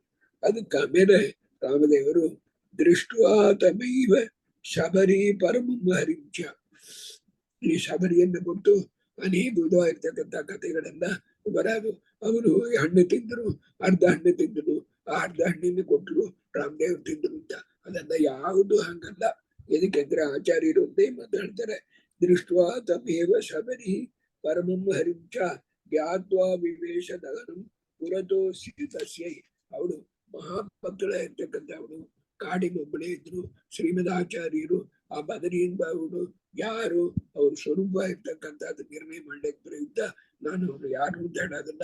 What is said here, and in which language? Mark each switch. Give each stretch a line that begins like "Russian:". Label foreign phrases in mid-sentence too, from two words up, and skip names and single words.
Kannada: ಅದಕ್ಕೆ ಆಮೇಲೆ ರಾಮದೇವರು
Sanskrit: ದೃಷ್ಟ್ವಾ ತಮೈವ ಶಬರಿ ಪರಮಂ ಹರಿಂಚ.
Kannada: ಈ ಶಬರಿಯನ್ನು ಕೊಟ್ಟು ಅನೇಕ ವಿಧವಾಗಿರ್ತಕ್ಕಂಥ ಕಥೆಗಳೆಲ್ಲ ಬರೋದು. ಅವರು ಹಣ್ಣು ತಿಂದರು, ಅರ್ಧ ಹಣ್ಣು ತಿಂದರು, ಆ ಅರ್ಧ ಹಣ್ಣಿನ ಕೊಟ್ಟರು, ರಾಮದೇವ್ ತಿಂದ್ರು ಅಂತ. ಅದನ್ನ ಯಾವುದು ಹಂಗಲ್ಲ. ಎದಕ್ಕೆಂದ್ರೆ ಆಚಾರ್ಯರು ಒಂದೇ ಮಾತಾಡ್ತಾರೆ,
Sanskrit: ದೃಷ್ಟ್ವಾ ತಮೇವ ಶಬರಿ ಪರಮಂ ಹರಿಂಚ ಜ್ಞಾತ್ವಾ ವಿವೇಶ ದಹನಂ ಪುರತೋ ತಸ್ಯೈ.
Kannada: ಅವಳು ಮಹಾಭಕ್ತಳ ಇರ್ತಕ್ಕಂಥ ಅವಳು ಕಾಡಿನೊಬ್ಬಳೇ ಇದ್ರು. ಶ್ರೀಮದ್ ಆಚಾರ್ಯರು ಆ ಬದರಿಯಿಂದ ಅವಳು ಯಾರು ಅವ್ರ ಸ್ವರೂಪ ಇರ್ತಕ್ಕಂಥದ್ದು ನಿರ್ಣಯ ಮಾಡ್ಲಿಕ್ಕೆ ಪ್ರಯುಕ್ತ ನಾನು ಅವರು ಯಾರು ಅಂತ ಹೇಳೋದಲ್ಲ.